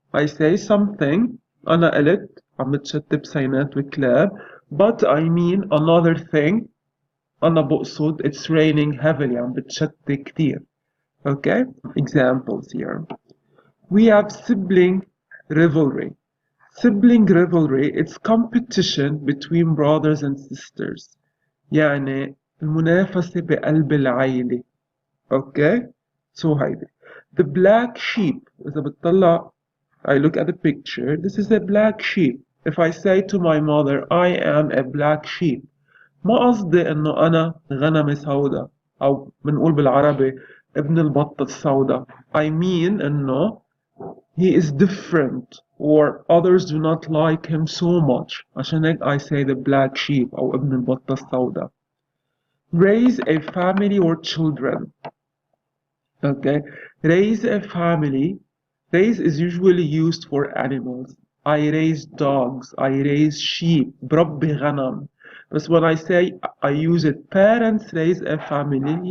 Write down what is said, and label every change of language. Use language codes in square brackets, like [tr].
[en] I say something, [ar] أنا قلت عم بتشتي بسينات وكلاب, [en] but I mean another thing. [ar] أنا بقصد [en] it's raining heavily. [ar] عم بتشتي كتير. [en] Okay? Examples here. We have sibling rivalry. Sibling rivalry, it's competition between brothers and sisters. [ar] يعني المنافسة بقلب العيلة. [en] Okay? So هيدي. The black sheep. [ar] إذا بتطلع, [en] I look at the picture. This is a black sheep. If I say to my mother, I am a black sheep, [ar] ما قصدي إنه أنا غنمة سوداء أو بنقول بالعربي ابن البطة السوداء. [en] I mean إنه he is different or others do not like him so much. [ar] عشان هيك [en] I say the black sheep [ar] أو ابن البطة السوداء. [en] Raise a family or children. Okay, raise a family. Raise is usually used for animals. I raise dogs. I raise sheep. [ar] بربي غنم. [en] But when I say I use it, parents raise a family.